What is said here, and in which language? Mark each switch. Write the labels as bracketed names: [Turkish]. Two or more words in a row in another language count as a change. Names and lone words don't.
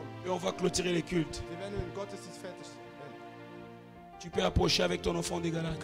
[French] et on va clôturer les cultes. [German] Wir werden den Gottesdienst fertig werden. [French] Tu peux approcher avec ton offrande de Galate.